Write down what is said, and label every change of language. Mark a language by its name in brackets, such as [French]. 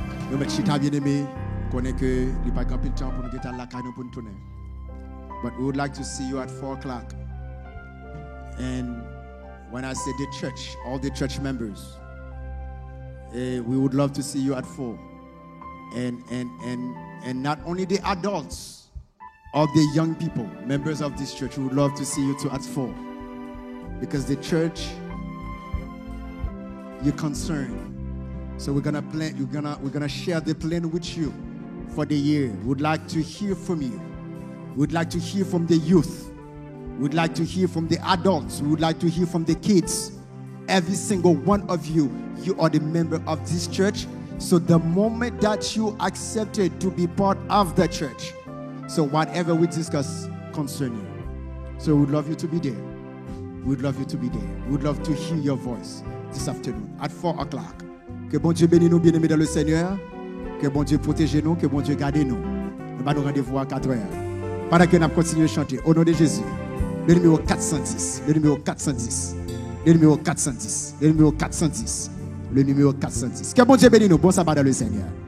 [French] Nous mettons chita bien aimé, connaît que il n'y a pas grand temps pour nous get à la caille pour nous tourner. [English] But we would like to see you at 4 o'clock. And when I say the church, all the church members, we would love to see you at 4. And not only the adults, all the young people, members of this church, we would love to see you too at 4. Because the church, you're concerned. So we're gonna plan. We're gonna share the plan with you for the year. We'd like to hear from you. We'd like to hear from the youth. We'd like to hear from the adults. We would like to hear from the kids. Every single one of you, you are the member of this church. So the moment that you accepted to be part of the church, so whatever we discuss concern you. So we'd love you to be there. We'd love you to be there. We'd love to hear your voice this afternoon at 4 o'clock. [French] Que bon Dieu bénisse nous, bien-aimés dans le Seigneur. Que bon Dieu protège nous, que bon Dieu garde nous. Nous allons nous rendez-vous à 4 heures. Pendant que nous continuons à chanter, au nom de Jésus, le numéro 410, le numéro 410, le numéro 410, le numéro 410, le numéro 410. Que bon Dieu bénisse nous. Bon sabbat dans le Seigneur.